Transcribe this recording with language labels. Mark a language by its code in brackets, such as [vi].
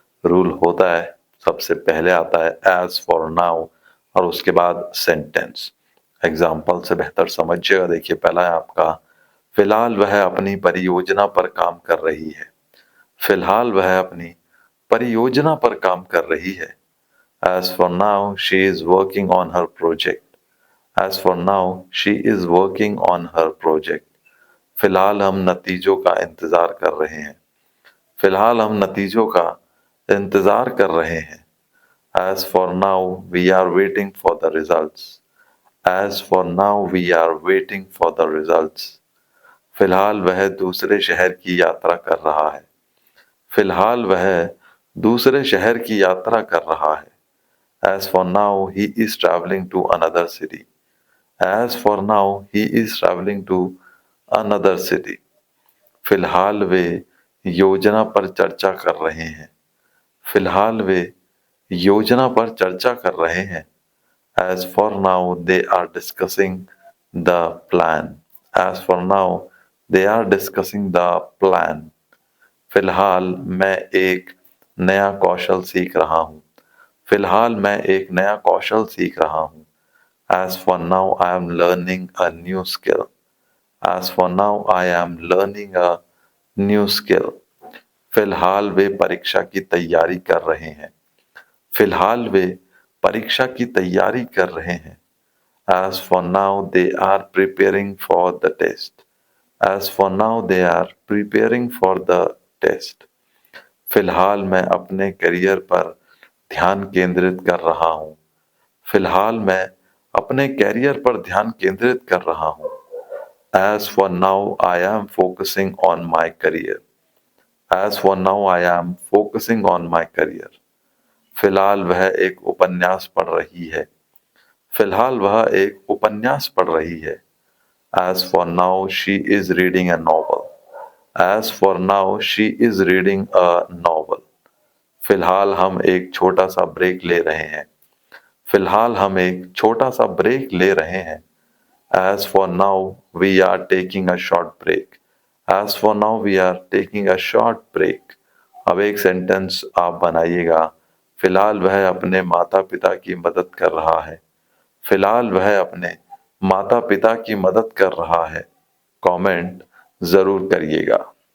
[hi] Rule होता है, सबसे पहले आता है एज फॉर नाउ और उसके बाद सेंटेंस। एग्जाम्पल से बेहतर समझिएगा। देखिए, पहला है आपका, फिलहाल वह अपनी परियोजना पर काम कर रही है। फिलहाल वह अपनी परियोजना पर काम कर रही है। [en] As for now, she is working on her project. As for now, she is working on her project. [hi] फिलहाल हम नतीजों का इंतजार कर रहे हैं। फिलहाल हम नतीजों का इंतजार कर रहे हैं। [en] As for now, we are waiting for the results. As for now, we are waiting for the results. [hi] फिलहाल वह दूसरे शहर की यात्रा कर रहा है। फिलहाल वह दूसरे शहर की यात्रा कर रहा है। [en] As for now, he is traveling to another city. As for now, he is traveling to another city. [hi] फिलहाल वे योजना पर चर्चा कर रहे हैं। फिलहाल वे योजना पर चर्चा कर रहे हैं। [en] As for now, they are discussing the plan. As for now, they are discussing the plan. [hi] फिलहाल मैं एक नया कौशल सीख रहा हूँ। फिलहाल मैं एक नया कौशल सीख रहा हूँ। [en] As for now, I am learning a new skill. As for now, I am learning a new skill. [hi] फिलहाल वे परीक्षा की तैयारी कर रहे हैं। फिलहाल वे परीक्षा की तैयारी कर रहे हैं। [en] As for now, they are preparing for the test. As for now, they are preparing for the test. [hi] फिलहाल मैं अपने करियर पर ध्यान केंद्रित कर रहा हूँ। फिलहाल मैं अपने करियर पर ध्यान केंद्रित कर रहा हूँ। [en] As for now, I am focusing on my career. As for now, I am focusing on my career. [hi] फिलहाल वह एक उपन्यास पढ़ रही है। फिलहाल वह एक उपन्यास पढ़ रही है। [en] As for now, she is reading a novel. As for now, she is reading a novel. [hi] फिलहाल हम एक छोटा सा ब्रेक ले रहे हैं। फिलहाल हम एक छोटा सा ब्रेक ले रहे हैं। [en] As for now, we are taking a short break. As for now, we are taking a short break. [hi] अब एक सेंटेंस आप बनाइएगा। फिलहाल वह अपने माता पिता की मदद कर रहा है। फिलहाल वह अपने माता पिता की मदद कर रहा है। कमेंट जरूर करिएगा।